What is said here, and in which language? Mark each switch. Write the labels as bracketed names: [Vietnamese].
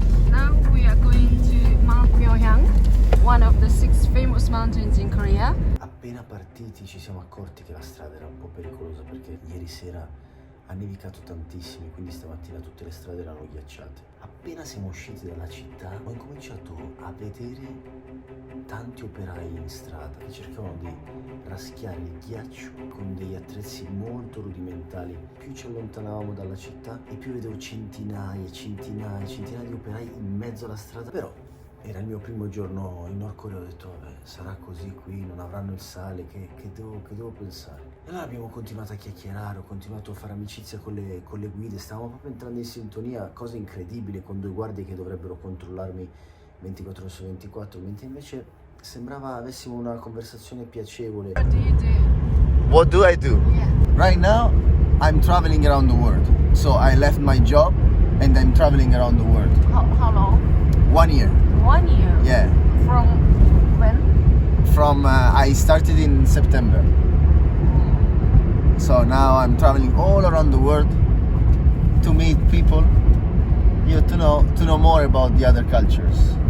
[English] Now we are going to Mount Myeohyang, one of the 6 famous mountains in Korea. [Italian] Appena partiti ci siamo accorti che la strada era un po' pericolosa perché ieri sera ha nevicato tantissimo, quindi stamattina tutte le strade erano ghiacciate. Appena siamo usciti dalla città ho incominciato a vedere tanti operai in strada che cercavano di raschiare il ghiaccio con degli attrezzi molto rudimentali. Più ci allontanavamo dalla città e più vedevo centinaia di operai in mezzo alla strada. Però era il mio primo giorno in Nord Corea, ho detto vabbè, sarà così qui, non avranno il sale, che devo pensare? E allora abbiamo continuato a chiacchierare, ho continuato a fare amicizia con le guide, stavamo proprio entrando in sintonia, cosa incredibile, con 2 guardie che dovrebbero controllarmi 24 ore su 24, mentre invece sembrava avessimo una conversazione piacevole. [English] What do you do? What do I do? Yeah. Right now, I'm traveling around the world. So I left my job and I'm traveling around the world. How long? 1 year. 1 year. Yeah. From when? From I started in September. So now I'm traveling all around the world to meet people, to know more about the other cultures.